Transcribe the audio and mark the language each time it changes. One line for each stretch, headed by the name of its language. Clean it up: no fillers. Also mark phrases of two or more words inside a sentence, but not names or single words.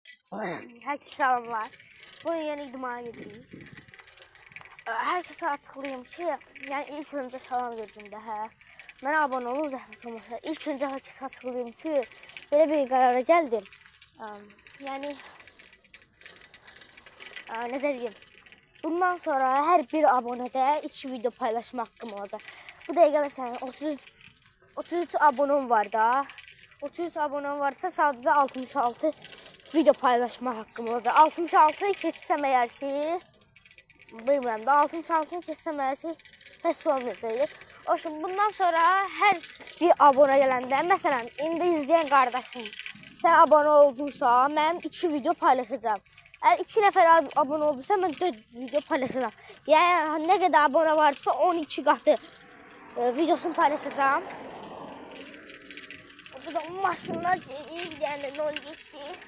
Turkish: Herkese selamlar. Bugün yeni idmana gidiyoruz. Herkese açıklayayım ki, yani ilk önce
Azerbaijani: salam verdim də, Mənə abone olun, zəhmət olmasa.
Turkish: İlk önce herkese açıklayayım ki,
Azerbaijani: belə bir qərara gəldim.
Turkish: Yani ne diyeyim? Bundan sonra her bir abonede 2 video paylaşma hakkım olacak.
Azerbaijani: Bu dəqiqə məsələn 33 abonem var da.
Turkish: 33 abonem varsa sadece 66 video paylaşma hakkım olacak.
Azerbaijani: 66'yı keçsəm eğer ki, bilmirəm də 66'yı keçsəm eğer ki, heç olmayacaq. O zaman bundan sonra her bir abone gələndə, məsələn, indi
Turkish: izleyen kardeşim, sen abone olduysa,
Azerbaijani: mən 2 video paylaşacağım. Eğer 2 nefer abone olduysa, mən 4 video paylaşacağım.
Turkish: Yani ne kadar abone varsa 12 katı videosunu paylaşacağım. Burada maşınlar geliyor, yani ne olacak ki?